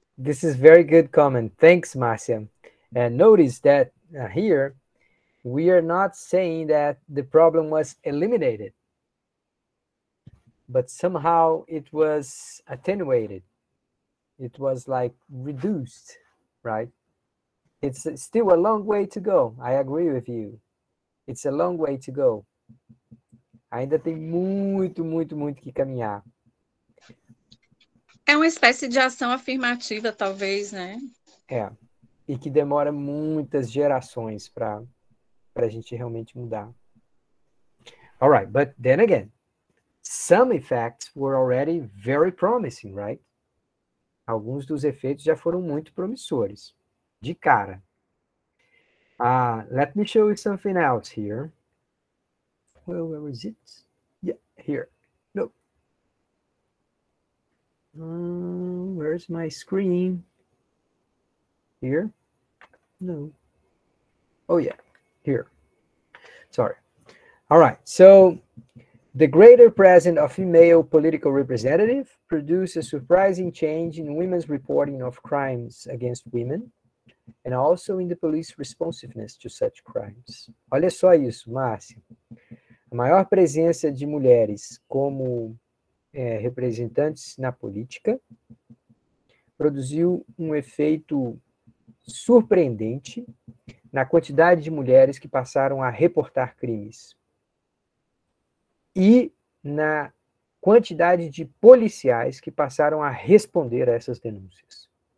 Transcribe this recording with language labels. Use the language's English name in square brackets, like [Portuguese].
[English] this is very good comment. Thanks, Marcia. And notice that here we are not saying that the problem was eliminated, but somehow it was attenuated. It was like reduced, right? It's still a long way to go. I agree with you. It's a long way to go. [Portuguese] Ainda tem muito, muito, muito que caminhar. É uma espécie de ação afirmativa, talvez, né? É. E que demora muitas gerações para a gente realmente mudar. [English] All right, but then again, some effects were already very promising, right? [Portuguese] Alguns dos efeitos já foram muito promissores. De cara. [English] Let me show you something else here. Well, where is it? Yeah, here. No. Where's my screen? Here? No. Oh, yeah, here. Sorry. All right, so the greater presence of female political representative produced a surprising change in women's reporting of crimes against women and also in the police responsiveness to such crimes. [Portuguese] Olha só isso, Márcia. A maior presença de mulheres como representantes na política produziu um efeito surpreendente na quantidade de mulheres que passaram a reportar crimes e na quantidade de policiais que passaram a responder a essas denúncias.